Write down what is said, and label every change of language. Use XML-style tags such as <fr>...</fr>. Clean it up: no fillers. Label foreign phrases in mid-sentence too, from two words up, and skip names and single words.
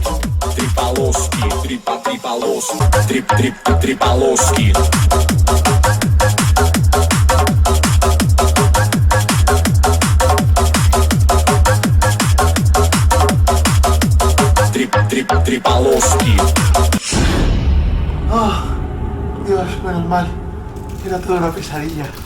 <ru>Три полоски, три по три полоски. Три полоски. Три полоски.</ru> <es>Oh, Dios, menos mal. Era toda una pesadilla.</es>